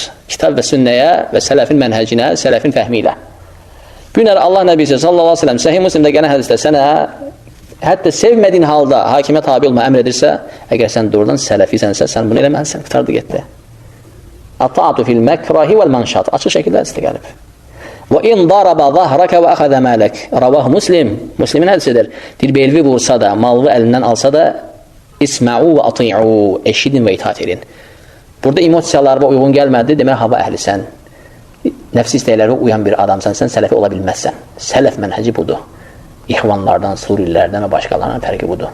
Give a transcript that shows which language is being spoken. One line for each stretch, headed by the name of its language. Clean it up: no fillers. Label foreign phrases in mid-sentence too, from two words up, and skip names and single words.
Azerbaijani: Kitab və sünnəyə və sələfin mənhəcinə, sələfin fəhmi ilə. Bu gün Allah Nəbisi
Arabic: صلى الله عليه وسلم
Azerbaijani: Səhih Müslimdə gələn hədisdə sənə hətta sevmədiyin halda hakimə tabe olma əmr edirsə, əgər sən doğrudan sələfisənsə, sən bunu eləməlisən, qurtardı getdi.
Arabic: الطاعة في المكره والمنشط.
Azerbaijani: Açıq şəkildə hədisdə gəlib.
Arabic: وَاِنْ ضَرَبَ ظَهْرَكَ وَأَخَذَ مَالَكَ رواه مسلم.
Azerbaijani: Muslimin hədisidir. Bir belvi vursa da, malını əlindən alsa da
Arabic: اسمعوا وأطيعوا
Azerbaijani: eşidin və itaat edin. Burada emosiyalarına uyğun gəlmədi, demək hava əhlisən. Nəfsi istəklərə uyan bir adamsan, sən sələfi ola bilməzsən. Sələf mənhəci budur. İxvanlardan, Surilərdən və başqalarından fərqi budur.